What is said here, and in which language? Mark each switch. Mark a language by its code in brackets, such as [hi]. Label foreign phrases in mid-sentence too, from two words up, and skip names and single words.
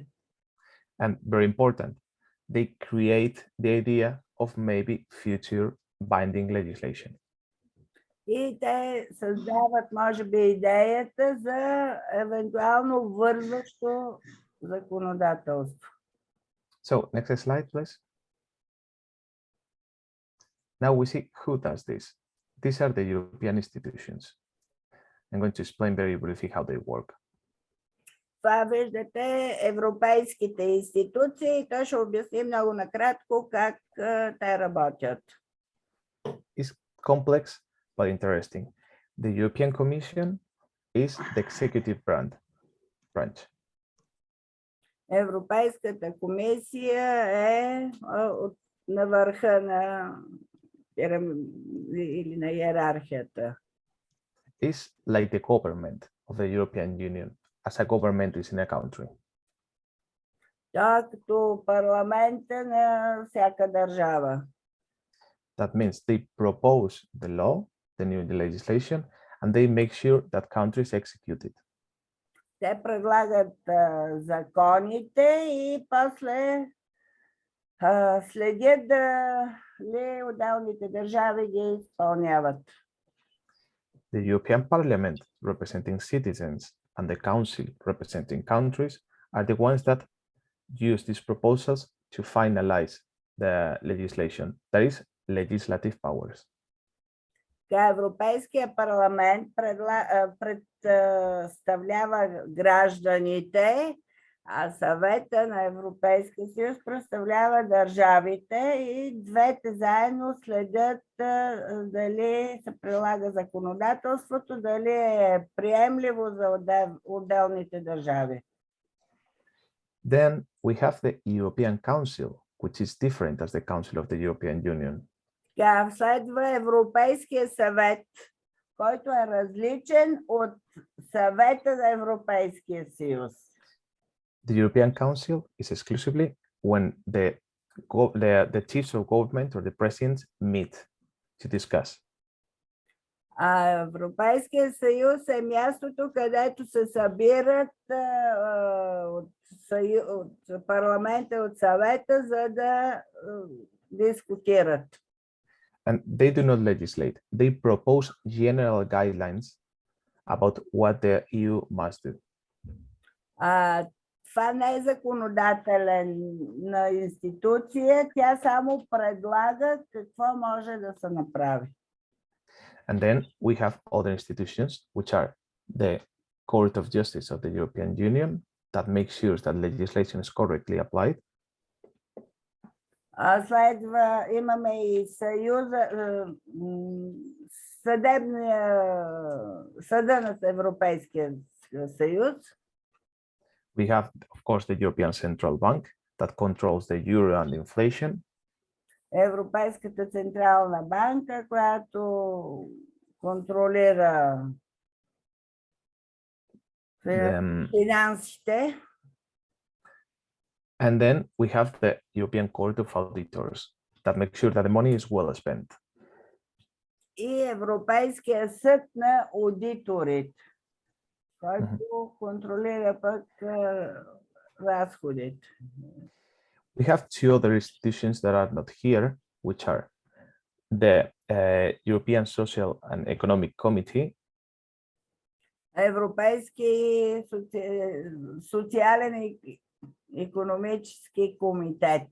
[en] And very important, they create the idea of maybe future binding legislation. [bg] И те създават, може би, идеята за евентуално вързващо законодателство. [en] So next slide, please. Now we see who does this. These are the European institutions. I'm going to explain very briefly how they work. [bg] Това виждате европейските институции. Той ще обясни много накратко как те работят. [en] It's complex but interesting. The European Commission is the executive branch. [bg] Европейската комисия е на върха или на иерархията. [en] It's like the government of the European Union, as a government is in a country. [bg] Като парламента на всяка държава. [en] That means they propose the law, the new legislation, and they make sure that countries execute it. [bg] Те предлагат законите и после следят дали отделните държави ги изпълняват. [en] The European Parliament, representing citizens, and the Council, representing countries, are the ones that use these proposals to finalize the legislation, that is, legislative powers. [bg] Европейския парламент представлява гражданите, а съвета на Европейския съюз представлява държавите и двете заедно следят дали се прилага законодателството, дали е приемливо за отделните държави. [en] Then we have the European Council, which is different as the Council of the European Union. [bg] Следва Европейския съвет, който е различен от съвета на Европейския съюз. [en] The European Council is exclusively when the chiefs of government or the presidents meet to discuss. [bg] Европейския съюз е мястото, където се събират от парламента, от съвета, за да дискутират. [en] And they do not legislate. They propose general guidelines about what the EU must do. [bg] Това не е законодателна институция, тя само предлага какво може да се направи. [en] And then we have other institutions, which are the Court of Justice of the European Union, that makes sure that legislation is correctly applied. [bg] Следва имаме и съда на Европейския съюз. [en] We have, of course, the European Central Bank that controls the euro and inflation. [bg] Европейската централна банка, която контролира финансите. [en] And then we have the European Court of Auditors that makes sure that the money is well spent. [bg] И Европейския съд на аудиторите, който контролира пък разходите. [en] We have two other institutions that are not here, which are the European Social and Economic Committee. [bg] Европейски социален и икономически комитет.